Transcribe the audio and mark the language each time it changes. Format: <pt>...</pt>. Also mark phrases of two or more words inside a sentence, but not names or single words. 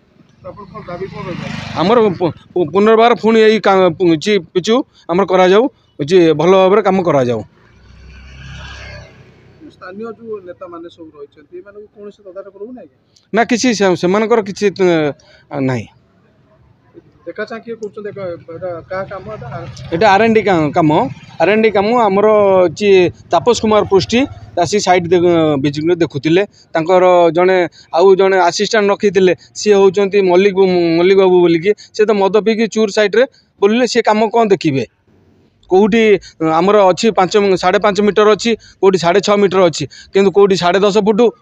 <or>ଆମର ପୁନର୍ବାର ପୁଣି ଏଇ ପିଛୁ ଆମର କରାଯାଉ ଭଲ ଭାବରେ କାମ କରାଯାଉ। ସ୍ଥାନୀୟ ଯେଉଁ ନେତାମାନେ ସବୁ ରହିଛନ୍ତି ଏମାନଙ୍କୁ କୌଣସି ତଦାରଖ ରହୁନାହିଁ ନା କିଛି ସେମାନଙ୍କର କିଛି ନାହିଁ। ଦେଖା ଚାହିଁ କିଏ କରୁଛନ୍ତି କାହା କାମ ଏଟା R&D କାମ R&D କାମ ଆମର ତାପସ କୁମାର পୃଷ୍ଟି ଆସି ସାଇଟ୍ ଭିଜିଟ୍ ଦେଖୁଥିଲେ ତାଙ୍କର ଜଣେ ଆସିଷ୍ଟାଣ୍ଟ ରଖିଥିଲେ ସିଏ ହେଉଛନ୍ତି ମଲ୍ଲିକ ବାବୁ ବୋଲିକି ସେ ତ ମଦ ପିଇକି ଚୁର ସାଇଡ଼୍ରେ ବୋଲିଲେ ସିଏ କାମ କ'ଣ ଦେଖିବେ କେଉଁଠି ଆମର ଅଛି 5.5 ମିଟର ଅଛି କେଉଁଠି 6.5 ମିଟର ଅଛି କିନ୍ତୁ କେଉଁଠି 10.5 ଫୁଟ</or>